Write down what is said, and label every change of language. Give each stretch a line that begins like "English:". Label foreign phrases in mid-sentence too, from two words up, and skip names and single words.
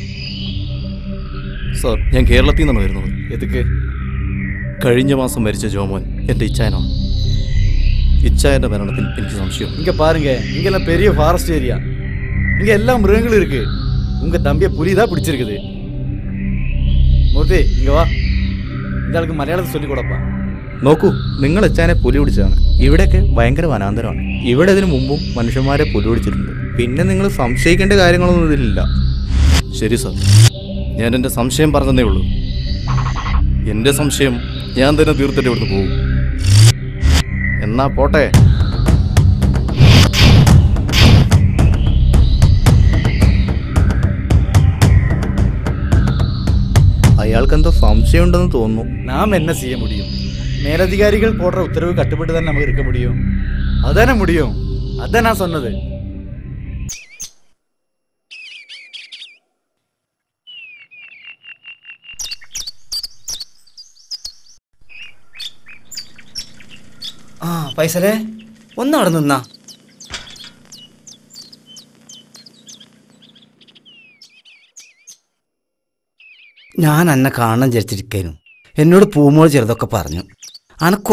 Malayalam: സാർ, ഞാൻ കേരളത്തിൽ നിന്നാണ് വരുന്നത്.
Tamil: എതുക്ക്?
Malayalam: കഴിഞ്ഞ മാസം മരിച്ച ജോമോൻ എൻ്റെ ഇച്ചായനാണ്. ഇച്ചായൻ്റെ മരണത്തിൽ എനിക്ക് സംശയം.
Tamil: இங்க பாருங்க, இங்கெல்லாம் பெரிய
English: forest area.
Tamil: இங்க எல்லா மிருகங்களும் இருக்கு. உங்க தம்பியை புலி தான் பிடிச்சிருக்குது. மூர்த்தி, இங்க வா. இந்த ஆளுக்கு മലയാളത്തിൽ சொல்லி കൊടുപ്പാ.
Malayalam: നോക്കൂ, നിങ്ങൾ ഇച്ചായനെ പുലി പിടിച്ചതാണ്. ഇവിടെയൊക്കെ ഭയങ്കര വനാന്തരമാണ്. ഇവിടെ ഇതിനു മുമ്പും മനുഷ്യന്മാരെ പുലി പിടിച്ചിട്ടുണ്ട്. പിന്നെ നിങ്ങൾ സംശയിക്കേണ്ട കാര്യങ്ങളൊന്നും ഇതിലില്ല. ശരി സാർ, ഞാൻ എൻ്റെ സംശയം പറഞ്ഞതേ ഉള്ളൂ. എൻ്റെ സംശയം ഞാൻ തന്നെ തീർത്തിട്ട് ഇവിടുന്ന് പോകും. എന്നാ പോട്ടെ. അയാൾക്കെന്തോ സംശയമുണ്ടെന്ന് തോന്നുന്നു.
Tamil: நாம் என்ன செய்ய முடியும்? மேலதிகாரிகள் போடுற உத்தரவு கட்டுப்பட்டு தான் நமக்கு இருக்க முடியும். அதானே முடியும். அதான் நான் சொன்னது.
Malayalam: ആ പൈസലേ, ഒന്നവിടെ നിന്നാ. ഞാൻ എന്നെ കാണാൻ വിചാരിച്ചിരിക്കാനും എന്നോട് പൂമോൾ ചെറുതൊക്കെ പറഞ്ഞു.